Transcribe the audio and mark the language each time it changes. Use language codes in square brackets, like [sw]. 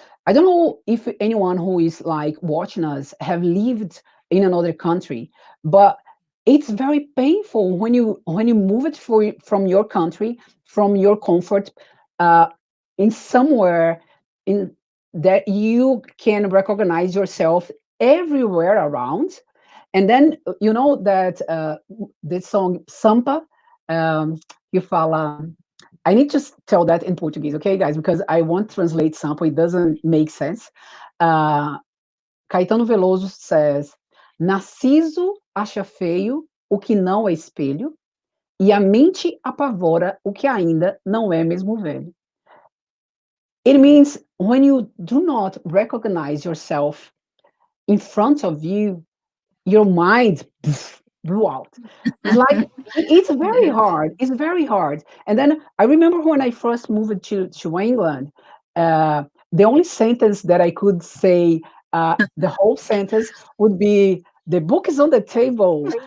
[en] I don't know if anyone who is like watching us have lived in another country, but it's very painful when you move it from your country, from your comfort, uh, in somewhere in that you can recognize yourself everywhere around. And then you know that the song Sampa, um, you fala. I need to tell that in Portuguese, okay, guys? Because I won't translate sample; it doesn't make sense. [pt] Uh, Caetano Veloso says: Narciso acha feio o que não é espelho, e a mente apavora o que ainda não é mesmo velho. [en] It means when you do not recognize yourself in front of you, your mind blew out. It's like it's very Yes. hard. It's very hard. And then I remember when I first moved to England, the only sentence that I could say, the whole sentence would be, "The book is on the table."